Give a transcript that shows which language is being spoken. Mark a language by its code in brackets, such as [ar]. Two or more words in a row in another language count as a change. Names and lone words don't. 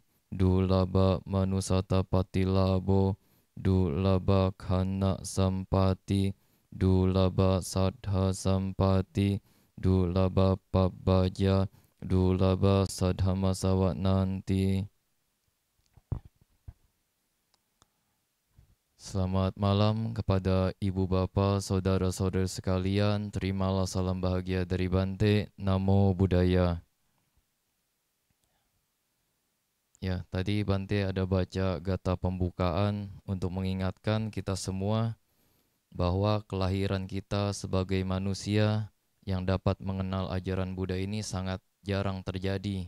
[pi] Dulaba manusata patilabo. Dulaba khana sampati. Dulaba sadha sampati. Dulaba pabbaja. Dulaba sadhama sawananti. [id] Selamat malam kepada ibu bapa, saudara-saudara sekalian. Terimalah salam bahagia dari Bante. Namo Buddhaya. Ya, tadi Bante ada baca gata pembukaan untuk mengingatkan kita semua bahwa kelahiran kita sebagai manusia yang dapat mengenal ajaran Buddha ini sangat jarang terjadi.